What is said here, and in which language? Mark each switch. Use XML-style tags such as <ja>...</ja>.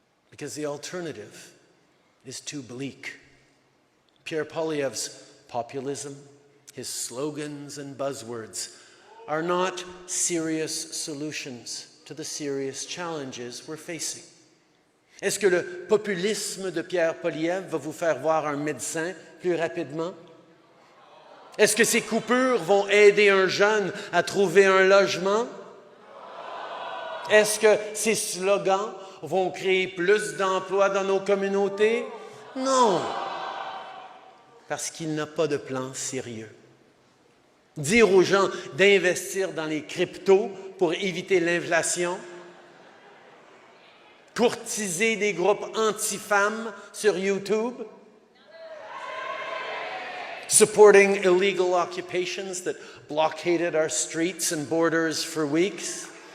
<en>Because the alternative is too bleak. Pierre Poilievre's populism, his slogans and buzzwords are not serious solutions to the serious challenges we're facing.</en> <fr>Est-ce que le populisme de Pierre Poilievre va vous faire voir un médecin plus rapidement? Est-ce que ces coupures vont aider un jeune à trouver un logement? Est-ce que ces slogans vont créer plus d'emplois dans nos communautés? Non, parce qu'il n'a pas de plan sérieux. Dire aux gens d'investir dans les cryptos pour éviter l'inflation, courtiser des groupes anti-femmes sur YouTube,</fr> <en>supporting illegal occupations that blockaded our streets and borders for weeks,</en>